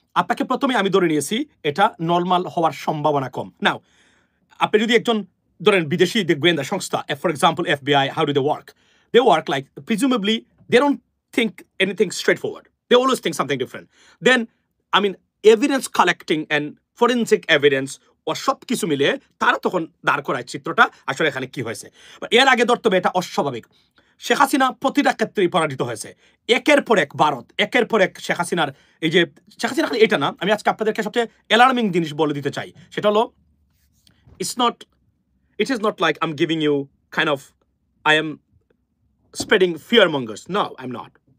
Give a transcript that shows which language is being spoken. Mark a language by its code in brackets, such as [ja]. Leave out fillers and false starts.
[bn] আপনাকে প্রথমে আমি ধরে নিয়েছি এটা নর্মাল হওয়ার সম্ভাবনা কম। নাও আপনি যদি একজন ধরেন বিদেশি গোয়েন্দা সংস্থা, for example FBI, [en] how do they work? They work like, presumably, they don't think anything straightforward. They always think something different. Then, evidence collecting and forensic evidence [bn] ও সব কিছু মিলে তারা তখন দাঁড় করায় চিত্রটা আসলে এখানে কি হয়েছে। এর আগে ধরতে হবে এটা অস্বাভাবিক। শেখ হাসিনা প্রতিটা ক্ষেত্রেই পরাজিত হয়েছে, একের পর এক ভারত, একের পর এক শেখ হাসিনার এই যে শেখ হাসিনা এটা না, আমি আজকে আপনাদেরকে সবচেয়ে অ্যালার্মিং জিনিস বলে দিতে চাই, সেটা হলো [en] it is not like I'm giving you kind of, I am spreading fear mongers. No, I'm not.